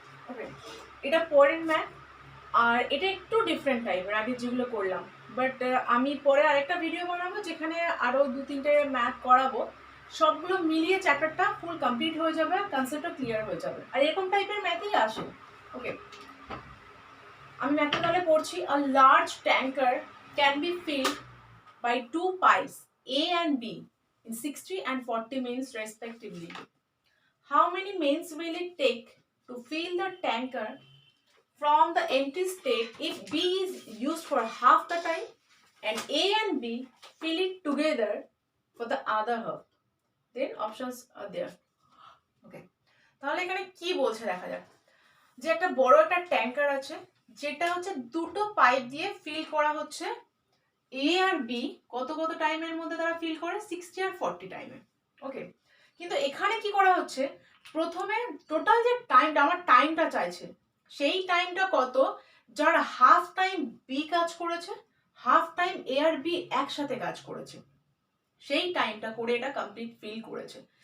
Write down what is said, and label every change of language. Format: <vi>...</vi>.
<bn>ওকে, এটা পরের ম্যাথ, আর এটা একটু ডিফারেন্ট টাইপের আগে যেগুলো করলাম, বাট আমি পরে আরেকটা ভিডিও বানাবো যেখানে আরো 2-3টে ম্যাথ করাবো। সবগুলো মিলিয়ে চ্যাপ্টারটা ফুল কমপ্লিট হয়ে যাবে, কনসেপ্টটা ক্লিয়ার হয়ে যাবে, আর এরকম টাইপের ম্যাথই আসে। ওকে, আমি ম্যাথটা তাহলে পড়ছি।</bn> <en>A large tanker can be filled by 2 pipes A and B in 60 and 40 minutes respectively. How many minutes will it take to fill the tanker from the empty state if B is used for half the time and A and B fill it together for the other half? Then options are there.</en> <bn>Okay, তাহলে এখানে কি বলছে দেখা যাক। যে একটা বড় একটা ট্যাঙ্কার আছে যেটা হচ্ছে দুটো পাইপ দিয়ে ফিল করা হচ্ছে। এ আর বি কত কত টাইমের মধ্যে তারা ফিল করে 60 আর 40 টাইমে। ওকে, কিন্তু এখানে কি করা হচ্ছে, প্রথমে টোটাল যে টাইমটা আমার টাইমটা চাইছে সেই টাইমটা কত, যার হাফ টাইম বি কাজ করেছে, হাফ টাইম এ আর বি একসাথে কাজ করেছে, সেই টাইমটা করে এটা কমপ্লিট ফিল করেছে।</bn>